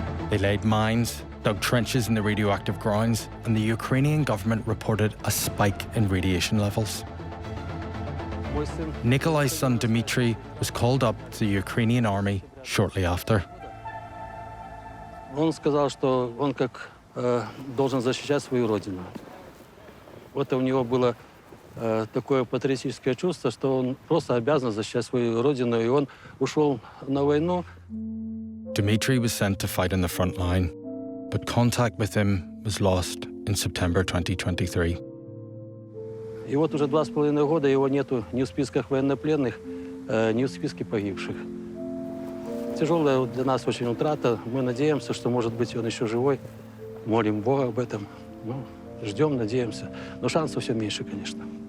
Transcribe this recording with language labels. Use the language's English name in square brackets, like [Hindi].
[English] They laid mines, dug trenches in the radioactive grounds, and the Ukrainian government reported a spike in radiation levels. Nikolay's son Dmitry was called up to the Ukrainian army shortly after. [Russian] Он сказал, что он как должен защищать свою родину. Вот у него было такое патриотическое чувство, что он просто обязан защищать свою родину, и он ушел на войну. [English] Dmitry was sent to fight on the front line, but contact with him was lost in September 2023. [Russian] И вот уже 2,5 года его нету ни в списках военнопленных, не в списке погибших. Тяжелая для нас очень утрата. Мы надеемся, что, может быть, он еще живой. Молим Бога об этом. Ну, ждем, надеемся. Но шансов все меньше, конечно.